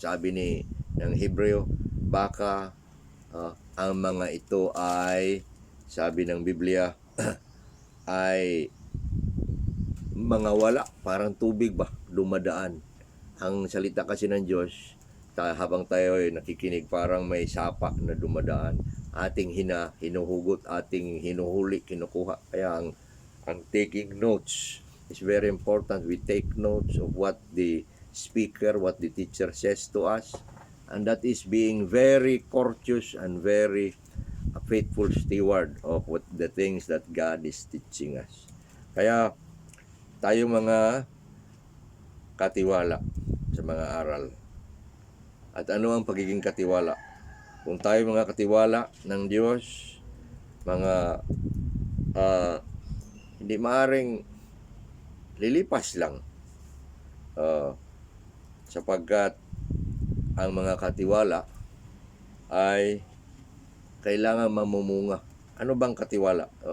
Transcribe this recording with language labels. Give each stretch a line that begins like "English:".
Filipino: Sabi ng Hebreo, baka ang mga ito ay, sabi ng Biblia, ay mga wala, parang tubig ba, dumadaan. Ang salita kasi ng Diyos, habang tayo ay nakikinig, parang may sapa na dumadaan. Ating hinuhugot, ating hinuhuli, kinukuha. Kaya ang
English: taking notes is very important. We take notes of what the speaker, what the teacher says to us. And that is being very courteous and very faithful steward of what the things that God is teaching us.
Filipino: Kaya tayo mga katiwala sa mga aral. At ano ang pagiging katiwala? Kung tayo mga katiwala ng Diyos, mga hindi maaring lilipas lang, sapagkat ang mga katiwala ay kailangan mamumunga. Ano bang katiwala?